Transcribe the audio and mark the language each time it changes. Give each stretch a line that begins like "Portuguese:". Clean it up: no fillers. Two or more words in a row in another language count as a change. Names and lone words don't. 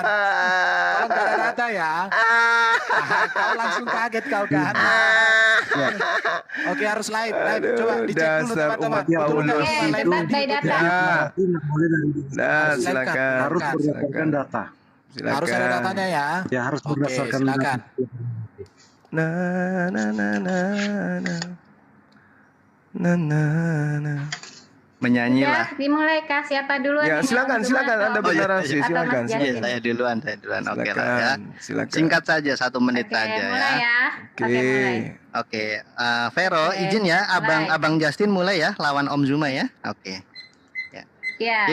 Indonesian: Kalau nggak ada data ya, kau langsung kaget kau kan. Oke harus live. Coba dicek dulu dasar teman-teman. umat Turunkan Paulus Juma Oke, live debat di by YouTube data. ya. Tapi nggak boleh dari Nah, Silakan. silakan. harus Silakan. berdasarkan data. Silakan. Harus ada datanya ya. Ya harus Oke, berdasarkan silakan. data. Na na na na na na na na. Menyanyilah. Ya, dimulai Kak. Siapa duluan? Ya, nih? silakan, Om Juma silakan atau- Anda bernarasi, atau Mas silakan. Justin? Iya, saya duluan. Oke lah ya. Silakan. Singkat saja 1 menit Oke, aja mulai ya. ya. Oke. Oke, mulai. Oke, Vero Oke, izin ya, mulai. Abang Justin mulai ya, lawan Om Zuma ya. Oke. Ya.